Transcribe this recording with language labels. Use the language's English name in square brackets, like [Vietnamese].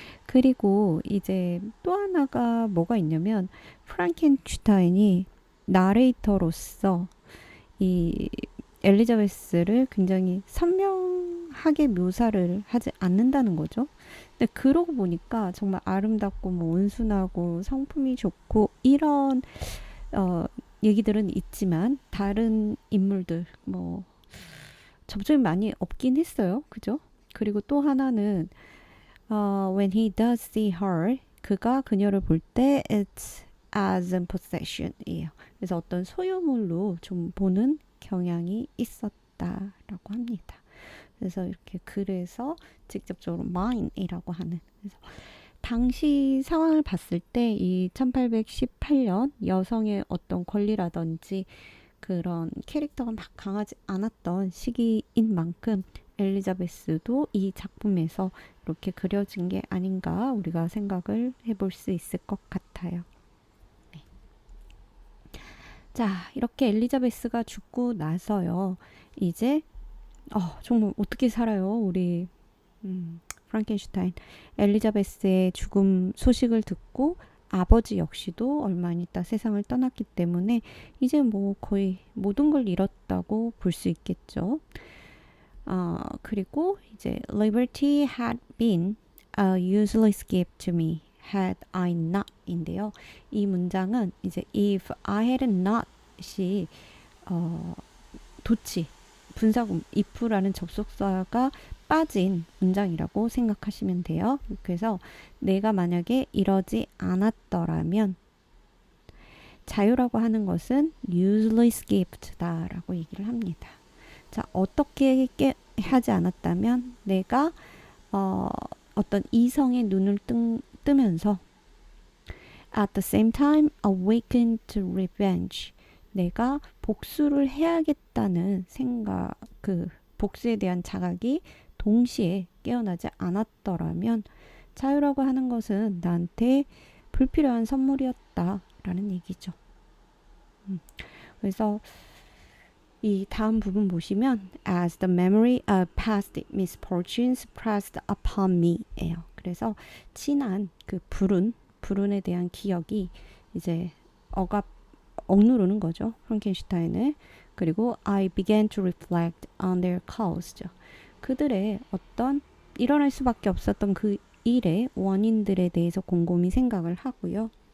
[Korean] 그리고 이제 또 하나가 뭐가 있냐면 프랑켄슈타인이 나레이터로서 이 엘리자베스를 굉장히 선명하게 묘사를 하지 않는다는 거죠. 근데 그러고 보니까 정말 아름답고 뭐 온순하고 성품이 좋고 이런 얘기들은 있지만 다른 인물들 뭐 접점이 많이 없긴 했어요. 그죠? 그리고 또 하나는 [English] when he does see her [Korean] 그가 그녀를 볼 때 [English] it's as a possession이에요. [Korean] 그래서 어떤 소유물로 좀 보는 경향이 있었다라고 합니다. 그래서 이렇게 글에서 직접적으로 mine이라고 하는 그래서 당시 상황을 봤을 때 이 1818년 여성의 어떤 권리라든지 그런 캐릭터가 막 강하지 않았던 시기인 만큼 엘리자베스도 이 작품에서 이렇게 그려진 게 아닌가 우리가 생각을 해볼 수 있을 것 같아요. 네. 자, 이렇게 엘리자베스가 죽고 나서요. 이제 정말 어떻게 살아요, 우리 프랑켄슈타인. 엘리자베스의 죽음 소식을 듣고 아버지 역시도 얼마 안 있다 세상을 떠났기 때문에 이제 뭐 거의 모든 걸 잃었다고 볼 수 있겠죠. 그리고 이제 [English] Liberty had been a useless gift to me had I not [Korean] 인데요. 이 문장은 이제 [English] if I had not [Korean] 이 도치 분사구 if라는 접속사가 빠진 문장이라고 생각하시면 돼요. 그래서 내가 만약에 이러지 않았더라면 자유라고 하는 것은 [English] useless gift [Korean] 다라고 얘기를 합니다. 자, 어떻게 하지 않았다면 내가 어떤 이성의 눈을 뜨면서 [English] at the same time awakened to revenge [Korean] 내가 복수를 해야겠다는 생각, 그 복수에 대한 자각이 동시에 깨어나지 않았더라면 자유라고 하는 것은 나한테 불필요한 선물이었다라는 얘기죠. 그래서 이 다음 부분 보시면 [English] as the memory of past misfortunes pressed upon me예요. [Korean] 그래서 지난 그 불운에 대한 기억이 이제 억누르는 거죠. 프랑켄슈타인을. [English] 그리고 I began to reflect on their cause. [Korean] 그들의 어떤 일어날 수밖에 없었던 그 일의 원인들에 대해서 곰곰이 생각을 하고요.